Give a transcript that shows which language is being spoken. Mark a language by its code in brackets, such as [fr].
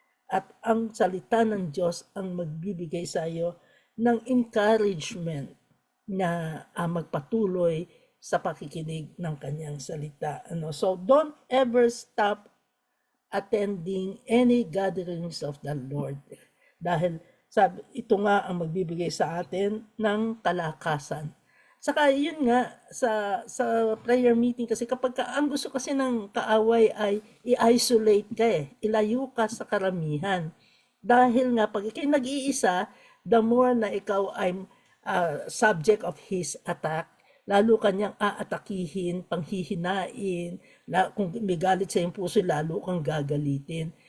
[tl] At ang salita ng Diyos ang magbibigay sa iyo ng encouragement na magpatuloy sa pakikinig ng kanyang salita. [en] So don't ever stop attending any gatherings of the Lord. [tl] Dahil ito nga ang magbibigay sa atin ng kalakasan. Saka yun nga, sa prayer meeting kasi kapag ang gusto kasi ng kaaway ay i-isolate ka ilayo ka sa karamihan. Dahil nga pag ikay nag-iisa, the more na ikaw ay subject of his attack, lalo kanyang aatakihin, panghihinain, kung may galit sa iyong puso, lalo kang gagalitin.